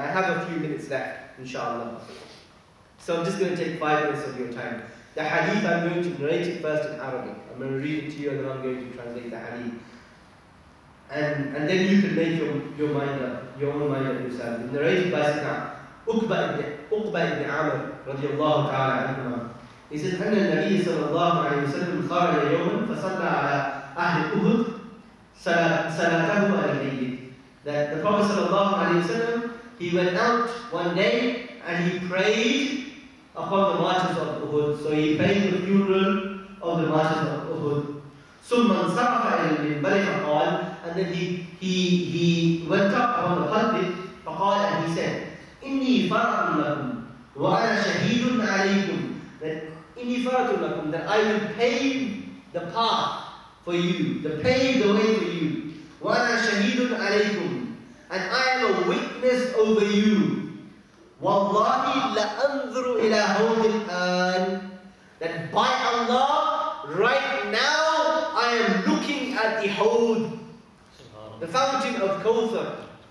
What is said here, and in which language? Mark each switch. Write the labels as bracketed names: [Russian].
[English] And I have a few minutes left, inshallah. So I'm just going to take 5 minutes of your time. The hadith, I'm going to narrate it first in Arabic. I'm going to read it to you, and then I'm going to translate the hadith. And then you can make your mind up, your own mind up yourself. It's narrated by Sayyidina Uqba ibn Amr radiallahu ta'ala anhuma. He says, [Arabic] أن النبي صلى الله عليه وسلم خرج يوما فصلى على أهل أحد صلاته على الميت. [English] That the Prophet [Arabic] صلى الله عليه وسلم, [English] he went out one day and he prayed upon the martyrs of Uhud. So he prayed the funeral of the martyrs of Uhud. [Arabic] ثم انصرف إلى المنبر فقال, [English] and then he went up on the pulpit [Arabic] فقال, [English] and he said, [Arabic] إني فرط لكم وأنا شهيد عليكم. [English] That [Arabic] إني فرط لكم, [English] that I will pave the path for you, to pave the way for you. [Arabic] وأنا شهيد عليكم, [English] and I am a witness over you. [Arabic] والله لأنظر إلى هود الآن, [English] that by Allah, right now I am looking at the Hawd, the fountain of Kawthar.